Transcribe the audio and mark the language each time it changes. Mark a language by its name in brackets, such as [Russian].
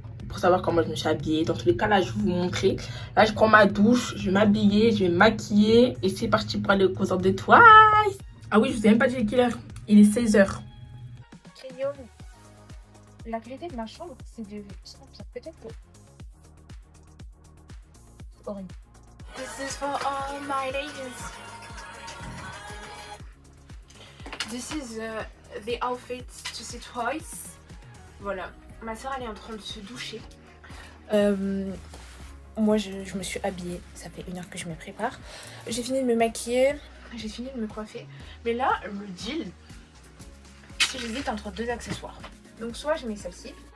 [French] pour savoir comment je me suis habillée. Dans tous les cas, là, je vais vous montrer. Là, je prends ma douche, je vais m'habiller, je vais me maquiller. Et c'est parti pour aller au concert de Twice. Ah oui, je vous ai même pas dit quelle heure. Il est 16h. La qualité de ma chambre, c'est de... Peut-être que... Horrible. [English] This is for all my ladies. This is the outfit to see Twice. [French] Voilà. Ma soeur, elle est en train de se doucher. Moi, je me suis habillée. Ça fait 1 heure que je me prépare. J'ai fini de me maquiller. J'ai fini de me coiffer. Mais là, le deal, si j'hésite entre 2 accessoires. Donc soit je mets celle-ci.